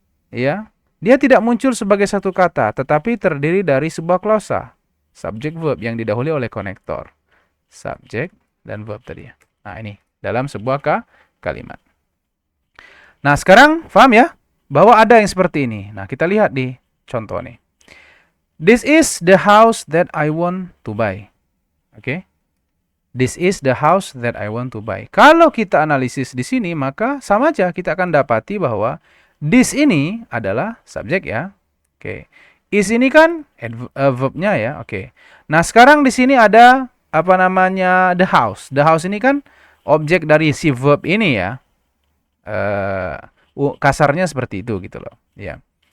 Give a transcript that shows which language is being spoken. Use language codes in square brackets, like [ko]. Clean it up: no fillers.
[id] ya, dia tidak muncul sebagai satu kata, tetapi terdiri dari sebuah klausa, subjek verb yang didahului oleh konektor. Subjek dan verb tadi. Nah, ini dalam sebuah kalimat. Nah, sekarang paham ya bahwa ada yang seperti ini. Nah, kita lihat di contoh nih. [en] This is the house that I want to buy. Oke. This is the house that I want to buy. [id] Kalau kita analisis di sini, maka sama aja kita akan dapati bahwa this ini adalah subjek ya. Oke. Is ini kan verbnya ya. Oke. Nah, sekarang di sini ada apa namanya the house. The house ini kan objek dari si verb ini ya. Kasarnya seperti itu gitu loh. Ya.